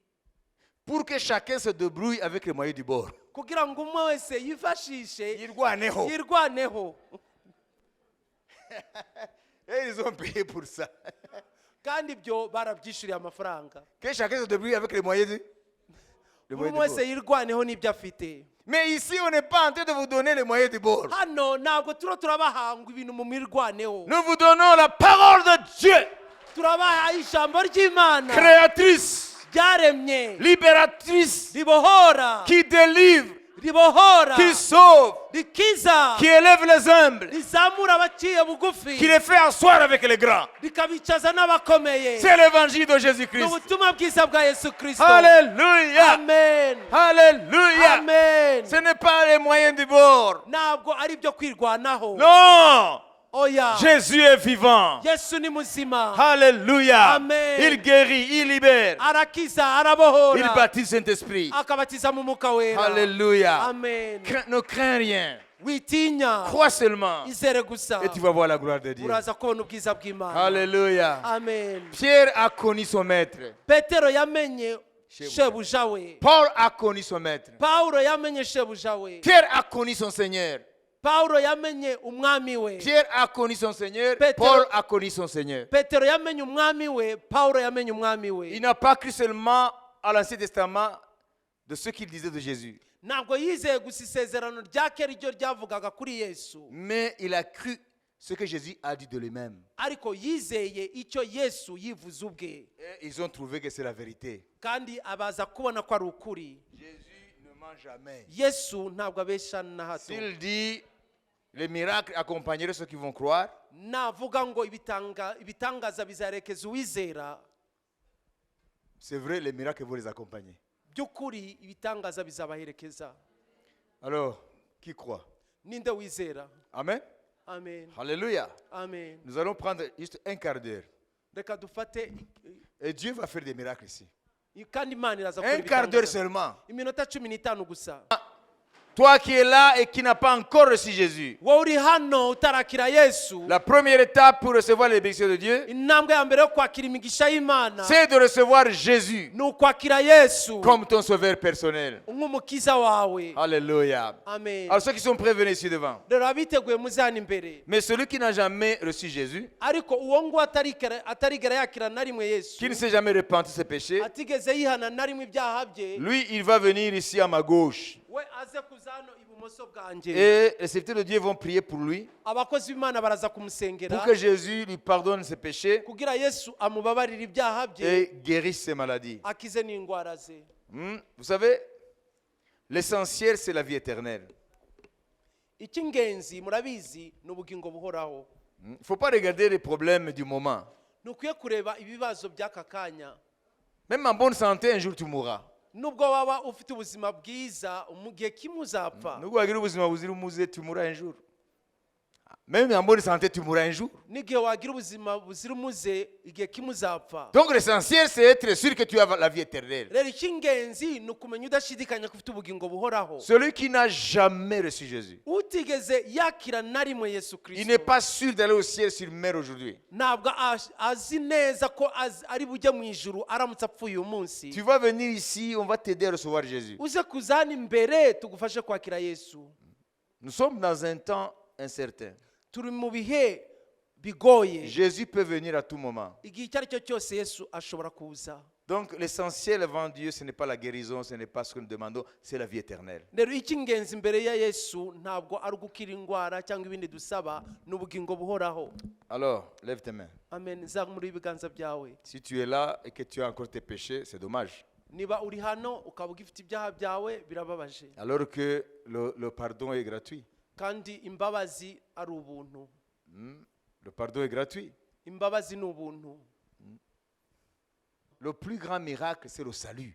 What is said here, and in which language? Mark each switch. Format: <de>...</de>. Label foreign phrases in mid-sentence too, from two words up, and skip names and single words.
<fr>pour que chacun se débrouille avec les moyens du bord.</fr> <rw>kugira ngo umwe wese yifashishe Yirwaneho. yirwaneho.</rw> <fr>Et ils ont payé pour ça.</fr> <rw>Kandi ibyo barabyishyuriye amafaranga.</rw> <fr>Que chacun se débrouille avec les moyens du</fr> <rw>Buri</rw> <fr>bord.</fr> <rw>wese yirwaneho n'ibyo afite.</rw> <fr>Mais ici, on n'est pas en train de vous donner les moyens du bord.</fr> <rw>Hano ntabwo turabahanga ibintu mu mirwaneho.</rw> <fr>Nous vous donnons la parole de Dieu,</fr> <rw>Turabaha ijambo ry'Imana</rw> <fr>créatrice,</fr> <rw>ryaremye,</rw> <fr>libératrice,</fr> <rw>ribohora,</rw> <fr>qui délivre,</fr> <rw>ribohora,</rw> <fr>qui sauve,</fr> <rw>rikiza,</rw> <fr>qui élève les humbles,</fr> <rw>rizamura abaciye bugufi,</rw> <fr>qui les fait asseoir avec les grands.</fr> <rw>rikabicaza n'abakomeye.</rw> <fr>C'est l'évangile de Jésus-Christ.</fr> <rw>Ubutumwa bwiza bwa Yesu Kristo.</rw> <fr>Alléluia.</fr> <rw>Amen.</rw> <fr>Alléluia.</fr> <rw>Amen.</rw> <fr>Ce n'est pas les moyens du bord.</fr> <rw>Ntabwo ari byo kwirwanaho.</rw> <fr>Non.</fr> <rw>Oya.</rw> <fr>Jésus est vivant.</fr> <rw>Yesu ni muzima.</rw> <fr>Alléluia.</fr> <rw>Amen.</rw> <fr>Il guérit, il libère.</fr> <rw>Arakiza, arabohora.</rw> <fr>Il baptise Saint-Esprit.</fr> <rw>Akabatiza mu Mwuka Wera.</rw> <fr>Alléluia.</fr> <rw>Amen.</rw> <fr>Ne crains rien.</fr> <rw>Witinya.</rw> <fr>Crois seulement.</fr> <rw>Izere gusa.</rw> <fr>Et tu vas voir la gloire de Dieu.</fr> <rw>Uraza kubona ubwiza bw'Imana.</rw> <fr>Alléluia.</fr> <rw>Amen.</rw> <fr>Pierre a connu son maître.</fr> <rw>Petero yamenye shebuja we.</rw> <fr>Paul a connu son maître.</fr> <rw>Paulo yamenye shebuja we.</rw> <fr>Pierre a connu son Seigneur.</fr> <rw>Paulo yamenye umwami we.</rw> <fr>Pierre a connu son Seigneur.</fr> <rw>Petero-</rw> <fr>Paul a connu son Seigneur.</fr> <rw>Petero yamenye umwami we. Paulo yamenye umwami we.</rw> <fr>Il n'a pas cru seulement à l'Ancien Testament de ce qu'il disait de Jésus,</fr> <rw>Ntabwo yizeye gusa isezerano rya kera iryo ryavugaga kuri Yesu,</rw> <fr>mais il a cru ce que Jésus a dit de lui-même.</fr> <rw>ariko yizeye icyo yesu yivuze ubwe,</rw> <fr>Et ils ont trouvé que c'est la vérité.</fr> <rw>kandi abaza kubona ko ari ukuri.</rw> <fr>Jésus ne ment jamais.</fr> <rw>Yesu ntabwo abesha na hato.</rw> <fr>S'il dit les miracles accompagneront ceux qui vont croire,</fr> <rw>Navuga ngo ibitangaza bizarekeza uwizera,</rw> <fr>c'est vrai, les miracles vont les accompagner.</fr> <rw>by'ukuri ibitangaza bizabaherekeza.</rw> <fr>Alors, qui croit?</fr> <rw>Ninde wizera? Amen. Amen.</rw> <fr>Alléluia.</fr> <rw>Amen.</rw> <fr>Nous allons prendre juste un quart d'heure.</fr> <rw>Reka dufate</rw> <fr>Et Dieu va faire des miracles ici.</fr> <rw>kandi Imana iraza gukora</rw> <fr>Un quart d'heure</fr> <rw>ibitangaza.</rw> <fr>seulement.</fr> <rw>Iminota 15 gusa.</rw> <fr>Toi qui es là et qui n'a pas encore reçu Jésus,</fr> <rw>Wowe uri hano utarakira Yesu,</rw> <fr>la première étape pour recevoir les bénédictions de Dieu,</fr> <rw>intambwe ya mbere yo kwakira imigisha y'Imana</rw> <fr>c'est de recevoir Jésus</fr> <rw>ni ukwakira Yesu</rw> <fr>comme ton sauveur personnel.</fr> <rw>nk'umukiza wawe.</rw> <fr>Alléluia.</fr> <rw>Amen.</rw> <fr>Alors ceux qui sont prêts, venez ici devant.</fr> <rw>Rero abiteguye muze hano imbere,</rw> <fr>Mais celui qui n'a jamais reçu Jésus,</fr> <rw>ariko uwo nguwo atarigera yakira na rimwe Yesu,</rw> <fr>qui ne s'est jamais repenti de ses péchés,</fr> <rw>atigeze yihana na rimwe ibyaha bye,</rw> <fr>lui, il va venir ici à ma gauche.</fr> <rw>we aze kuza hano ibumoso bwanjye.</rw> <fr>Et les serviteurs de Dieu vont prier pour lui,</fr> <rw>Abakozi b'Imana baraza kumusengera</rw> <fr>pour que Jésus lui pardonne ses péchés</fr> <rw>kugira Yesu amubabarire ibyaha bye,</rw> <fr>et guérisse ses maladies.</fr> <rw>akize n'indwara ze.</rw> <fr>Vous savez, l'essentiel, c'est la vie éternelle.</fr> <rw>Icy'ingenzi murabizi ni ubugingo buhoraho.</rw> <fr>Il ne faut pas regarder les problèmes du moment.</fr> <rw>Ntukwiye kureba ibibazo by'aka kanya.</rw> <fr>Même en bonne santé, un jour tu mourras.</fr> <rw>Nubwo waba ufite ubuzima bwiza, mu gihe kimwe uzapfa. Nubwo wagira ubuzima buzira umuze,</rw> <fr>tu mourras un jour. Même en bonne santé, tu mourras un jour.</fr> <rw>N'igihe wagira ubuzima buzira umuze, igihe kimwe uzapfa.</rw> <fr>Donc l'essentiel, c'est être sûr que tu as la vie éternelle.</fr> <rw>Rero icy'ingenzi ni ukumenya udashidikanya ko ufite ubugingo buhoraho.</rw> <fr>Celui qui n'a jamais reçu Jésus,</fr> <rw>Utigeze yakira na rimwe Yesu</rw> <fr>il n'est</fr> <rw>Kristo,</rw> <fr>pas sûr d'aller au ciel s'il meurt aujourd'hui.</fr> <rw>ntabwo azi neza ko ari bujye mu ijuru aramutse apfuye uyu munsi.</rw> <fr>Tu vas venir ici, on va t'aider à recevoir Jésus.</fr> <rw>Uze kuza hano imbere tugufashe kwakira Yesu.</rw> <fr>Nous sommes dans un temps incertain.</fr> <rw>Turi mu bihe bigoye,</rw> <fr>Jésus peut venir à tout moment.</fr> <rw>igihe icyo ari cyo cyose Yesu ashobora kuza.</rw> <fr>Donc l'essentiel avant Dieu, ce n'est pas la guérison, ce n'est pas ce que nous demandons, c'est la vie éternelle.</fr> <rw>Rero icy'ingenzi imbere ya Yesu ntabwo ari ugukira indwara cyangwa ibindi dusaba, ni ubugingo buhoraho.</rw> <fr>Alors, lève tes mains.</fr> <rw>Amen. Zamura ibiganza byawe.</rw> <fr>Si tu es là et que tu as encore tes péchés, c'est dommage.</fr> <rw>Niba uri hano ukaba ugifite ibyaha byawe, birababaje.</rw> <fr>Alors que le pardon est gratuit.</fr> <rw>Kandi imbabazi ari ubuntu.</rw> <fr>Le pardon est gratuit.</fr> <rw>Imbabazi ni ubuntu.</rw> <fr>Le plus grand miracle, c'est le salut,</fr>